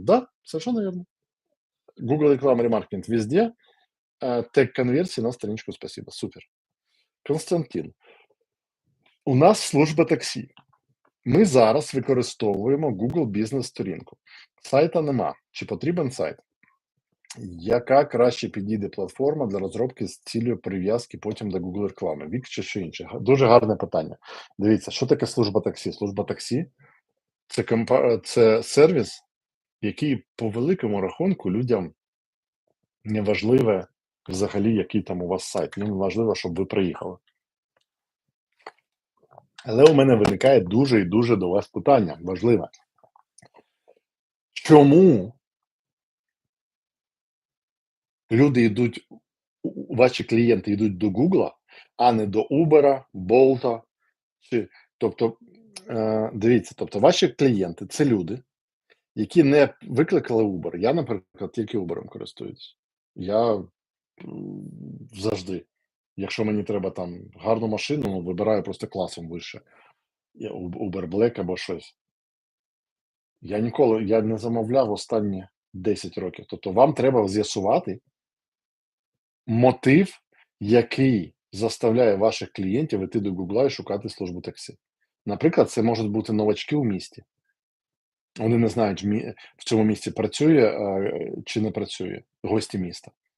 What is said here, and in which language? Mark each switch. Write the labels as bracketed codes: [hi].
[ru] Да, совершенно верно. Google реклама, ремаркетинг везде, тег конверсии на страничку «Спасибо». Супер. [uk] Константин, у нас служба таксі. Ми зараз використовуємо Google бізнес-сторінку. Сайта нема. Чи потрібен сайт? Яка краще підійде платформа для розробки з цілею прив'язки потім до Google реклами? Вік чи що інше? Дуже гарне питання. Дивіться, що таке служба таксі? Служба таксі – це сервіс, який по великому рахунку людям не важливе взагалі, який там у вас сайт. Їм важливо, щоб ви приїхали. Але у мене виникає дуже і дуже до вас питання важливе. Чому люди йдуть, ваші клієнти йдуть до Гугла, а не до Uber, Bolt? Тобто, дивіться, тобто ваші клієнти – це люди, які не викликали Uber. Я, наприклад, тільки Uber користуюсь. Я завжди. Якщо мені треба там гарну машину, вибираю просто класом вище. Uber Black або щось. Я не замовляв останні 10 років. Тобто вам треба з'ясувати мотив, який заставляє ваших клієнтів іти до Гугла і шукати службу таксі. Наприклад, це можуть бути новачки у місті. Вони не знають, в цьому місці працює чи не працює гості міста.